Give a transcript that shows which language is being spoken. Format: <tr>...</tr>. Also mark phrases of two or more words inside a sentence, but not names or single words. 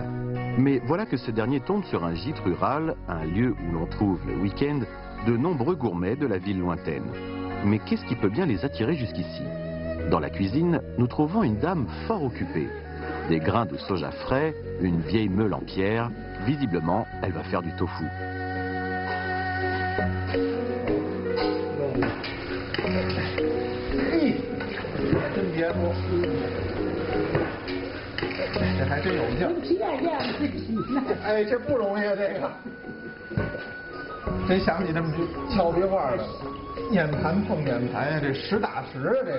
<fr>Mais voilà que ce dernier tombe sur un gîte rural, un lieu où l'on trouve le week-end de nombreux gourmets de la ville lointaine. Mais qu'est-ce qui peut bien les attirer jusqu'ici? Dans la cuisine, nous trouvons une dame fort occupée. Des grains de soja frais, une vieille meule en pierre, visiblement, elle va faire du tofu.</fr> <zh>真别说，这还真有劲。哎，这不容易啊，这个。真想起那么俏皮话的，面盘碰面盘呀，这实打实啊，这是。</zh>